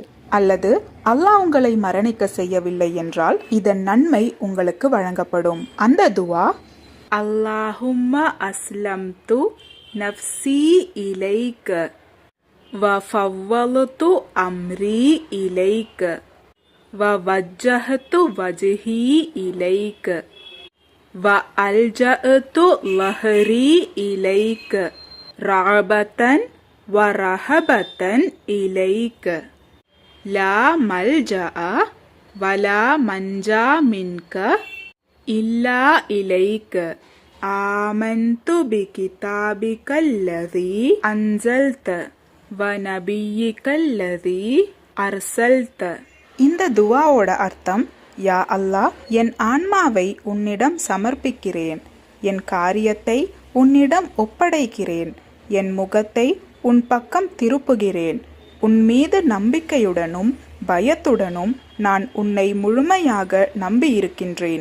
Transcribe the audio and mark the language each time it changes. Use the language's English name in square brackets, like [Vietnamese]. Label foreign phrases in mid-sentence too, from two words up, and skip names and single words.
[Tamil] அல்லது அல்லாஹ் உங்களை மரணிக்க செய்யவில்லை என்றால் இதன் நன்மை உங்களுக்கு வழங்கப்படும். அந்த துவா, [Arabic] اللهم أسلمت نفسي إليك وفوضت أمري إليك وَوَجَّهْتُ وَجْهِي إِلَيْكَ وَأَلْجَأْتُ ظَهْرِي إِلَيْكَ رَغْبَةً وَرَهْبَةً إِلَيْكَ لَا مَلْجَأَ وَلَا مَنْجَى مِنْكَ إِلَّا إِلَيْكَ آمَنْتُ بِكِتَابِكَ الَّذِي أَنْزَلْتَ وَنَبِيِّكَ الَّذِي أَرْسَلْتَ. [Tamil] இந்த துவாவோட அர்த்தம், யா அல்லாஹ், என் ஆன்மாவை உன்னிடம் சமர்ப்பிக்கிறேன், என் காரியத்தை உன்னிடம் ஒப்படைக்கிறேன், என் முகத்தை உன் பக்கம் திருப்புகிறேன். உன் மீது நம்பிக்கையுடனும் பயத்துடனும் நான் உன்னை முழுமையாக நம்பியிருக்கின்றேன்.